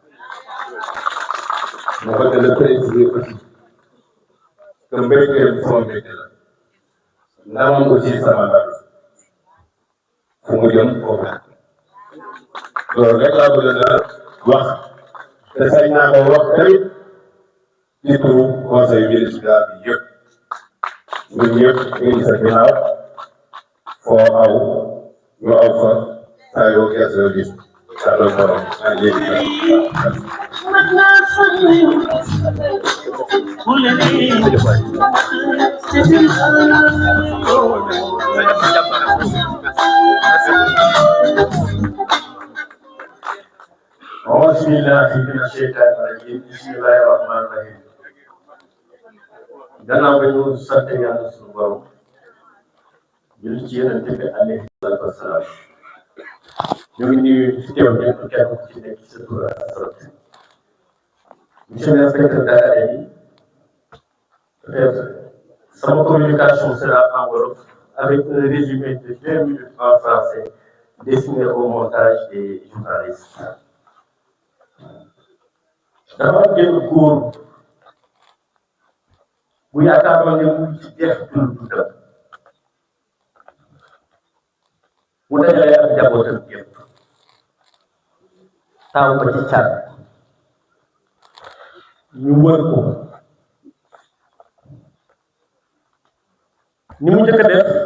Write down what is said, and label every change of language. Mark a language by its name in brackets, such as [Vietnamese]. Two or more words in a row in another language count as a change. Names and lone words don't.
[Wolof] ma bëgg la [French] préciser aussi que [Wolof] mbégteel sama mbégte la ndamam aussi sama ndam fu mu jëm foofu loolu rek laa bëgg a wax te sañ naa ko wax tamit ci turu [French] conseil municipal [Wolof] bi yëpp ñun ñëpp ñu ngi sa ginnaaw foo aw ñu aw fa saa yoo gerte yoo gis saa doon borom maa ngi leen [Arabic] أعوذ بالله من الشيطان الرجيم بسم الله الرحمن الرحيم [Wolof] gannaaw ba ñu sant yàlla suñu borom julli ci yonent bi [Arabic] عليه الصلاة والسلام [Wolof] ñu ngi nuyu ci teew ñëpp kenn ku ci nekk sa tur ak sa sant [French] monsieur l'inspecteur d'académie peut-être [Wolof] sama [French] communication sera en wolof avec un résumé de 2 minutes en français destiné au montage des journalistes. [Wolof] dafa am benn góor bu yaakaaroon ne mu ngi ci jeex dundam mu dajale ak njabootam yëpp taaw ba ci cat ñu wër ko ni mu njëkk a def